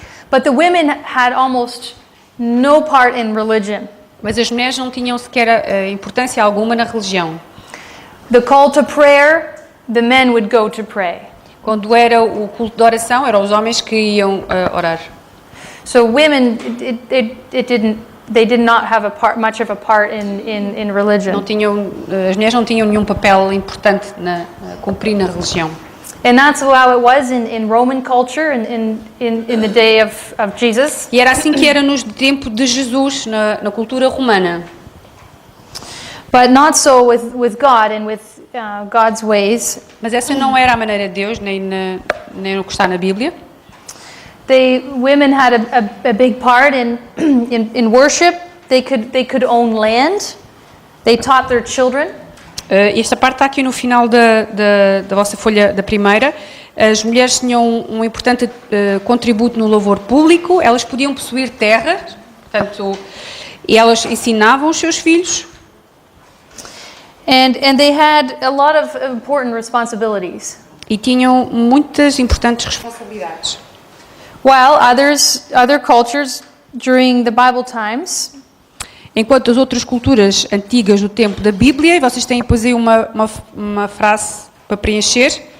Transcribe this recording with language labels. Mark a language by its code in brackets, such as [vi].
[en] But the women had almost no part in religion. [pt] Mas as mulheres não tinham sequer importância alguma na religião. [en] The call to prayer, the men would go to pray. [pt] Quando era o culto de oração, eram os homens que iam orar. [en] So women, they did not have much of a part in religion. [pt] As mulheres não tinham nenhum papel importante a cumprir na religião. [en] And that's how it was in Roman culture in the day of Jesus. [pt] E era assim que era no tempo de Jesus, na cultura romana. [en] But not so with God and with God's ways. [pt] Mas essa não era a maneira de Deus, nem no que está na Bíblia. [en] Women had a big part in worship. They could own land. They taught their children. [pt] Esta parte está aqui no final da vossa folha da primeira. As mulheres tinham um importante contributo no louvor público. Elas podiam possuir terras, portanto, e elas ensinavam os seus filhos. [en] And they had a lot of important responsibilities. [pt] E tinham muitas importantes responsabilidades. [en] While other cultures during the Bible times, [pt] enquanto as outras culturas antigas do tempo da Bíblia, e vocês têm depois aí uma frase para preencher.